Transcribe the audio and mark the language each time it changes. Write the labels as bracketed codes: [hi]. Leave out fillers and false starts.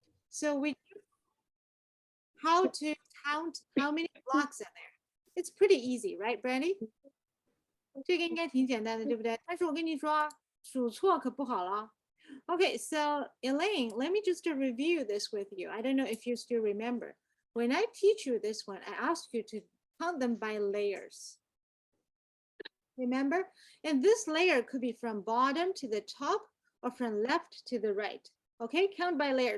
[en] So we how to count how many blocks are there. It's pretty easy, right, Brandy? [zh] 这个应该挺简单的，对不对？但是我跟你说啊，数错可不好了。 [en] Okay, so Elaine, let me just review this with you. I don't know if you still remember. When I teach you this one, I ask you to count them by layers. Remember? And this layer could be from bottom to the top or from left to the right. Okay, count by layer.